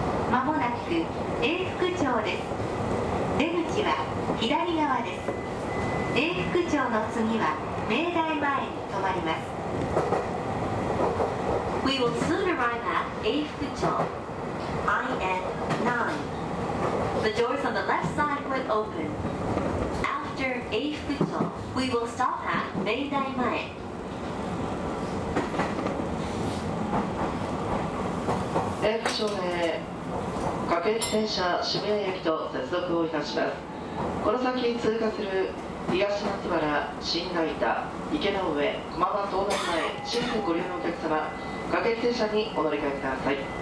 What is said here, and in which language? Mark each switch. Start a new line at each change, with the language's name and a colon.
Japanese: まもなく永福町です。出口は左側です。永福町の次は明大前に停まります。
English: We will soon arrive at 永福町 IN9. The doors on the left side will open. After 永福町, we will stop at 明大前.
Japanese: 永福町で各駅停車渋谷駅と接続をいたします。この先通過する東松原、新成田、池の上、駒場東南前、新線ご利用のお客様、各駅停車にお乗り換えください。